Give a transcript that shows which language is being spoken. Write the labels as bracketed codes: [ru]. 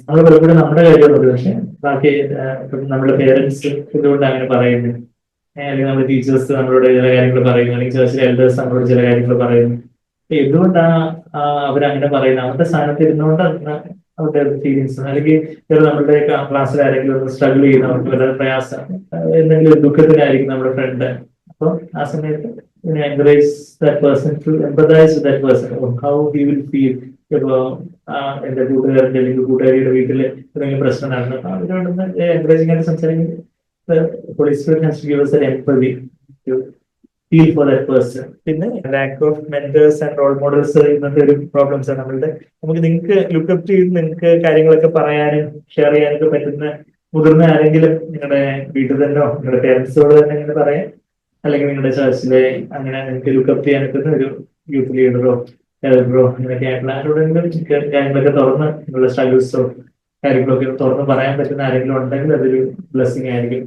[ml] നമ്മൾ പലപ്പോഴും നമ്മുടെ കാര്യമൊന്നുമില്ല, പക്ഷെ ബാക്കി നമ്മുടെ പേരൻസ് ഇതുകൊണ്ട് അങ്ങനെ പറയുന്നു, അല്ലെങ്കിൽ നമ്മുടെ ടീച്ചേഴ്സ് നമ്മളോട് ചില കാര്യങ്ങൾ പറയുന്നു, അല്ലെങ്കിൽ ചർച്ചിലെ എൽഡേഴ്സ് നമ്മളോട് ചില കാര്യങ്ങൾ പറയുന്നു. എന്തുകൊണ്ടാണ് അവരങ്ങനെ പറയുന്നത്? അവരുടെ സ്ഥാനത്ത് ഇരുന്നുകൊണ്ട് അവരുടെ ഫീലിങ്സ്, അല്ലെങ്കിൽ നമ്മുടെ ക്ലാസ്സിൽ ആരെങ്കിലും സ്ട്രഗിൾ ചെയ്യുന്ന, അവർക്ക് വളരെ പ്രയാസം, എന്തെങ്കിലും ഒരു ദുഃഖത്തിനായിരിക്കും നമ്മുടെ ഫ്രണ്ട്. അപ്പൊ ആ സമയത്ത് [en] encourage that person to empathize with that person, or how he will feel. [ml] ഇപ്പൊ എന്റെ കൂട്ടുകാരന്റെ അല്ലെങ്കിൽ കൂട്ടുകാരിയുടെ വീട്ടില് എന്തെങ്കിലും പ്രശ്നം നടന്നു, അവരോടൊന്ന് എൻകറേജിംഗ് ആയിട്ട് സംസാരിക്കുന്നത്. [en] Holy Spirit has to give us an empathy to feel for that person. [ml] പിന്നെ [en] lack of mentors and role models [ml] ഇന്നത്തെ ഒരു പ്രോബ്ലംസ് ആണ് നമ്മളുടെ. നമുക്ക് നിങ്ങൾക്ക് ലുക്കപ്പ് ചെയ്ത് നിങ്ങൾക്ക് കാര്യങ്ങളൊക്കെ പറയാനും ഷെയർ ചെയ്യാനൊക്കെ പറ്റുന്ന മുതിർന്ന ആരെങ്കിലും നിങ്ങളുടെ വീട്ടിൽ തന്നെയോ നിങ്ങളുടെ പേരൻസിനോട് തന്നെ ഇങ്ങനെ പറയാം, അല്ലെങ്കിൽ നിങ്ങളുടെ ചർച്ചിലെ അങ്ങനെ നിങ്ങൾക്ക് ലുക്കപ്പ് ചെയ്യാൻ പറ്റുന്ന ഒരു യൂത്ത് ലീഡറോ എൽഡറോ അങ്ങനെയൊക്കെ ആയിട്ടുള്ള ആരോടെങ്കിലും കാര്യങ്ങളൊക്കെ തുറന്ന് നിങ്ങളുടെ സ്ട്രഗിൾസോ കാര്യങ്ങളൊക്കെ തുറന്ന് പറയാൻ പറ്റുന്ന ആരെങ്കിലും ഉണ്ടെങ്കിൽ അതൊരു ബ്ലെസ്സിങ് ആയിരിക്കും.